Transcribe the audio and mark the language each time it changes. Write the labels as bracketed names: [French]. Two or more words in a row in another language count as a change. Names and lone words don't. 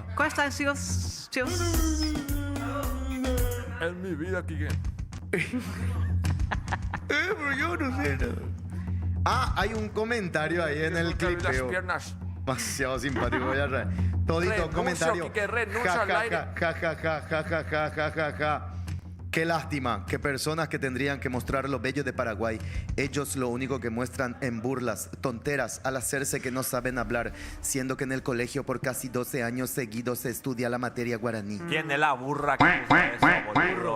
[Spanish] ¿Cómo están, chicos? En mi vida, Kike. Pero yo no sé nada. Ah, hay un comentario ahí en el Nunca vi las clipeo. piernas. Demasiado simpático, voy a reír. Todito, Renuncio, comentario. Quique, renuncio Ja, al ja, aire. ja, ja, ja, ja, ja, ja, ja, ja, ja. Qué lástima que personas que tendrían que mostrar lo bello de Paraguay, ellos lo único que muestran en burlas, tonteras, al hacerse que no saben hablar, siendo que en el colegio por casi 12 años seguidos se estudia la materia guaraní. ¿Quién es la burra que usa eso, boludo?